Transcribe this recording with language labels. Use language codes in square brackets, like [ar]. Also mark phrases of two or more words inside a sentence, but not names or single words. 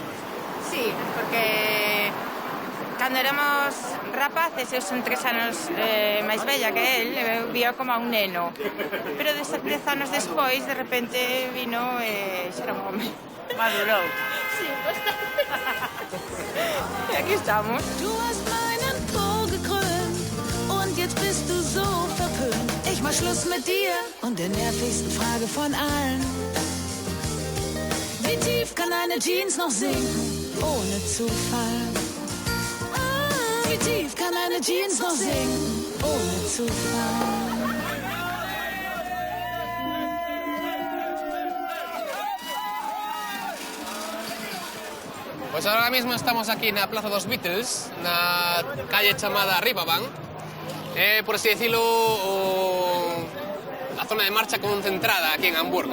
[gl] Sí, porque cando éramos rapaces, eu son 3 anos máis bella que el, eu vía como a un neno. Pero 10 anos despois, de repente, vino e xa era un home. Madurou. Sí, bastante. E aquí estamos. [de] Du hast meinen Po gekrönt und jetzt bist du so verpönt. Ich mach Schluss mit dir und der nervigsten Frage von allen. Wie tief kann eine Jeans noch sinken, ohne zu fallen? Wie tief kann eine Jeans noch sinken, ohne zu fallen? [es] Pues ahora mismo [gl] estamos aquí na Plaza dos Beatles, na calle chamada Ribaban. Por así decirlo, a zona de marcha concentrada aquí en Hamburgo.